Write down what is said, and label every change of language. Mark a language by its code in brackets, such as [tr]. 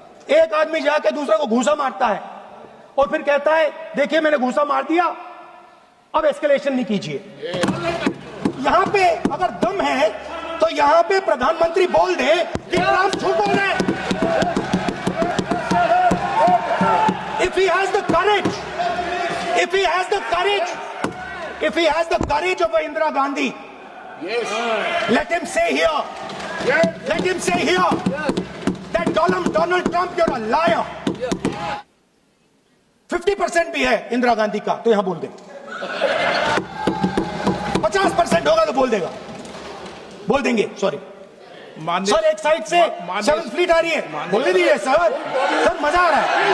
[hi] एक आदमी जाके दूसरे को घूंसा मारता है और फिर कहता है देखिए मैंने घूंसा मार दिया, अब एस्केलेशन नहीं कीजिए। यहां पे अगर दम है तो यहां पे प्रधानमंत्री बोल दे कि ट्रंप झूठ बोल रहे हैं। [en] If he has the courage, if he has the courage, if he has the courage of Indira Gandhi, let him say here, let him say here that Donald Trump, you're a liar. [hi] 50% भी है इंदिरा गांधी का तो यहां बोल दे, 50% होगा तो बोल देगा, बोल देंगे। सॉरी सर, एक साइड से 7th फ्लीट आ रही है, बोल दीजिए सर, सर मजा आ रहा है।